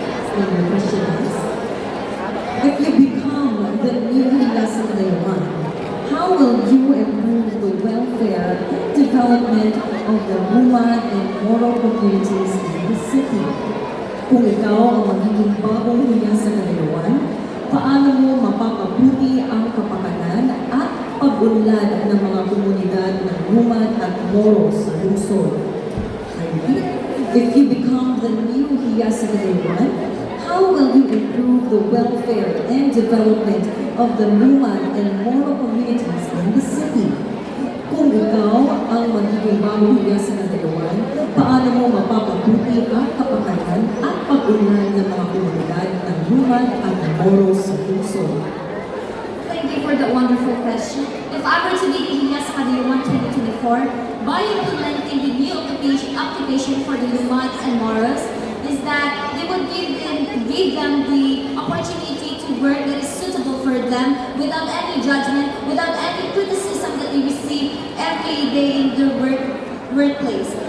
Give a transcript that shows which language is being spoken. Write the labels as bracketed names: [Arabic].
[English] And the question is, if you become the new Hiyasa Cagayawan, how will you improve the welfare and development of the Ruman and Moro communities in the city? [Filipino] Kung ikaw ang magiging bagong Hiyasa Cagayawan, paano mo mapapabuti ang kapakanan at pag-unlad ng mga komunidad ng Ruman at Moro sa lungsod? [English] I repeat, if you become the new Hiyasa Cagayawan, How will you improve the welfare and development of the Luman and Moro communities in the city? [Filipino] Kung ikaw ang magiging mamahayag sa Nagayawan, paano mo mapapabuti ang kapakanan at pag-unlad ng mga komunidad ng Luman at Moro sa lungsod? [English] Thank you for that wonderful question. If I were to be Ilyas Kadayawan 2024, by implementing the new occupation for the Lumans and Moros, is that they would give them the opportunity to work that is suitable for them without any judgment, without any criticism that they receive every day in their workplace.